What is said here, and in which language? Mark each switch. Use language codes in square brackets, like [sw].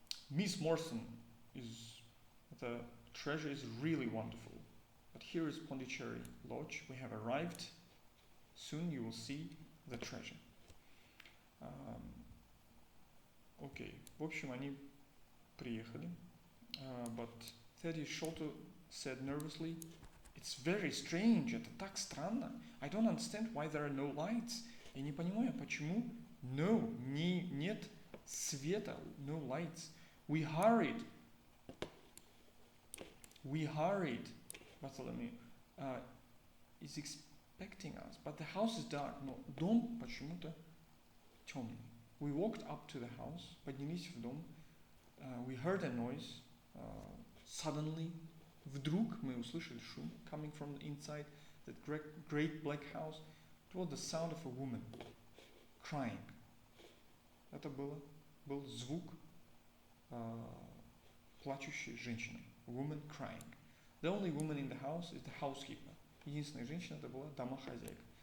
[en] Miss Morrison the treasure is really wonderful. But here is Pondicherry Lodge. We have arrived. Soon you will see the treasure. [ru] Okay. В общем, они приехали. But [en] Thaddeus Sholto said nervously, "It's very strange, [ru] это так странно. [en] I don't understand why there are no lights. [ru] Я не понимаю, почему нет света, [en] no lights. We hurried, Bartholomew is expecting us, but the house is dark." [ru] Но дом почему-то темный. [en] We walked up to the house, [ru] поднялись в дом. [en] We heard a noise. Suddenly, [ru] вдруг мы услышали шум [en] coming from the inside that great black house. It was the sound of a woman crying. [ru] Это был звук плачущей женщины. [en] Woman crying. The only woman in the house is the housekeeper. [ru] Единственная женщина это была домохозяйка.